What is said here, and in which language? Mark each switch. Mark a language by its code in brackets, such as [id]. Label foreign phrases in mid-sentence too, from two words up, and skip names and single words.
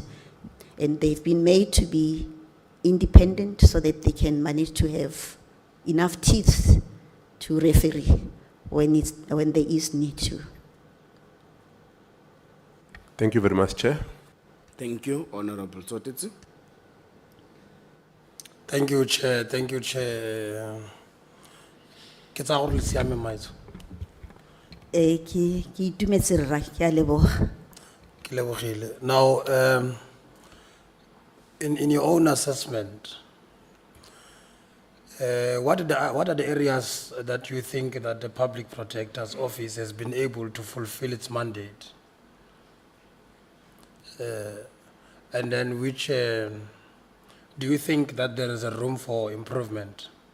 [en] And they've been made to be independent so that they can manage to have enough teeth to referee when there is need to. Thank you very much, Chair. Thank you, Honorable Tsotitsi. Thank you, Chair. Thank you, Chair. [tn] Ke tsa gore le siame maizo. Ke itumetse rra, ke a leboga. Ke lebogile. [en] Now, in your own assessment, what are the areas that you think that the Public Protector's Office has been able to fulfill its mandate? And then which, do you think that there is a room for improvement?